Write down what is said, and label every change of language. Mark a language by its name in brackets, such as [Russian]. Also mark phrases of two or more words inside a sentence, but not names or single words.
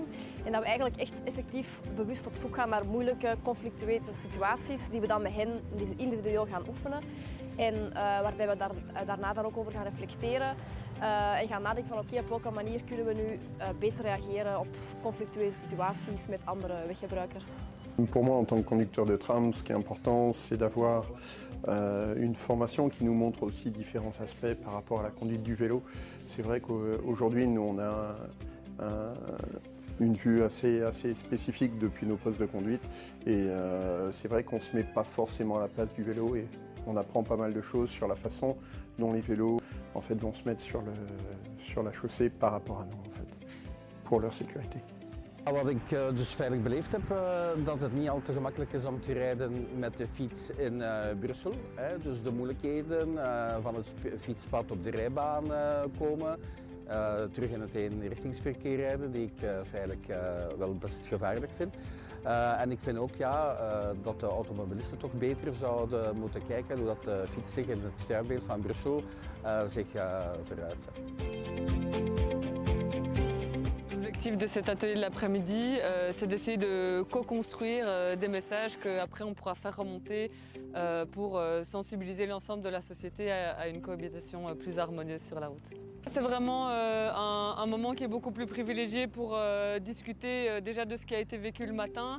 [Dutch] En dat we eigenlijk echt effectief bewust op zoek gaan naar moeilijke, conflictueuze situaties die we dan met hen individueel gaan oefenen. En waarbij we daarna dan ook over gaan reflecteren en gaan nadenken van oké, op welke manier kunnen we nu beter reageren op conflictueuze situaties met andere weggebruikers. [French] Pour moi, en tant que conducteur de tram, ce qui est important, c'est d'avoir une formation qui nous montre aussi différents aspects par rapport à la conduite du vélo. C'est vrai qu'aujourd'hui, nous, on a une vue assez spécifique depuis nos postes de conduite et c'est vrai qu'on ne se met pas forcément à la place du vélo et on apprend pas mal de choses sur la façon dont les vélos en fait, vont se mettre sur la chaussée par rapport à nous, en fait, pour leur sécurité. [Dutch] Wat ik dus veilig beleefd heb, dat het niet al te gemakkelijk is om te rijden met de fiets in Brussel. Dus de moeilijkheden van het fietspad op de rijbaan komen, terug in het eenrichtingsverkeer rijden, die ik feitelijk wel best gevaarlijk vind. En ik vind ook dat de automobilisten toch beter zouden moeten kijken hoe dat de fiets zich in het straatbeeld van Brussel zich veruit zet. [French] L'objectif de cet atelier de l'après-midi, c'est d'essayer de co-construire des messages qu'après on pourra faire remonter pour sensibiliser l'ensemble de la société à une cohabitation plus harmonieuse sur la route. C'est vraiment un moment qui est beaucoup plus privilégié pour discuter déjà de ce qui a été vécu le matin.